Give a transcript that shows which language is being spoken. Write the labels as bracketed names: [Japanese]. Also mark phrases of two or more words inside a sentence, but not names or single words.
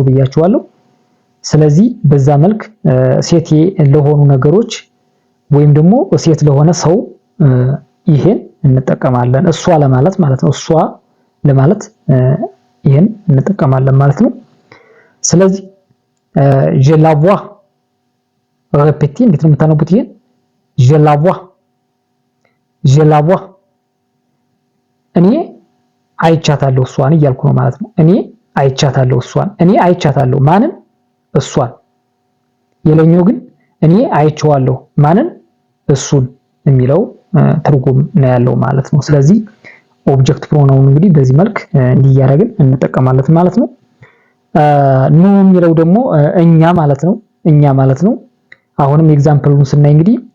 [Amharic] ብያችኋለሁ። ስለዚህ በዛ መልክ ሴት ለሆኑ ነገሮች ወይም ደግሞ ሴት ለሆነ ሰው ይሄን እንጠቀማለን። እሷ ለማለት ማለት ነው። እሷ ለማለት ይሄን እንጠቀማለን ማለት ነው። ስለዚህ [French] je la vois répéter [Amharic] እንዴት ነው የምታነቡት ይሄን [French] je la [Amharic] vois እኔ አይቻታለሁ እሷን እያልኩ ነው ማለት ነው። እኔ አይቻታለሁ እሷን። እኔ አይቻታለሁ ማንን? እሷን። የለኛው ግን እኔ አይቼዋለሁ ማንን? እሱን የሚለው ትርጉም ነው ያለው ማለት ነው። ስለዚህ [English] object pronoun [Amharic] እንግዲህ በዚህ መልክ እንዲያረግን እንጠቀማለን ማለት ነው። ኑ የሚለው ደግሞ እኛ ማለት ነው። እኛ ማለት ነው። አሁንም ኤግዛምፕሉን ስናይ እንግዲህ